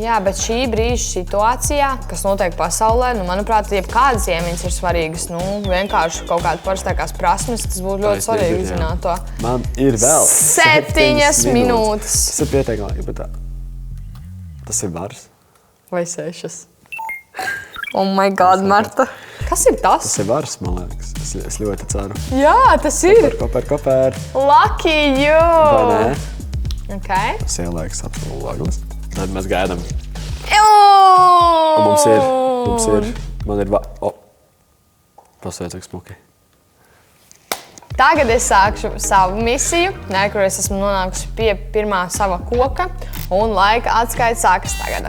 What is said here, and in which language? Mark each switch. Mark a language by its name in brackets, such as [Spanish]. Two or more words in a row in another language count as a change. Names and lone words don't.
[Latvian] Jā, bet šī brīža situācijā, kas notiek pasaulē, nu, manuprāt, jebkādas iemaņas ir svarīgas. Nu, vienkārši kaut kāda parastākās prasmes, tas būtu ļoti svarīgi jā. zināt to. Man ir vēl 7 minūtes. Tas ir pietiekami, bet tā. Tas ir bars. Vai 6? [English] Oh my God, [Latvian] Marta. Kas ir tas? Tas ir bars, man liekas. Es ļoti ceru. Jā, tas ir. Koper. [English] Lucky you! [Latvian] Vai ne? Okay. Tas ieliekas absolūti laglas. Tad mēs gaidām. Un Mums ir. Man ir pasveic, cik smuki. Tagad es sākšu savu misiju, kur es esmu nonākusi pie pirmā sava koka, un laika atskaita sākas tagad.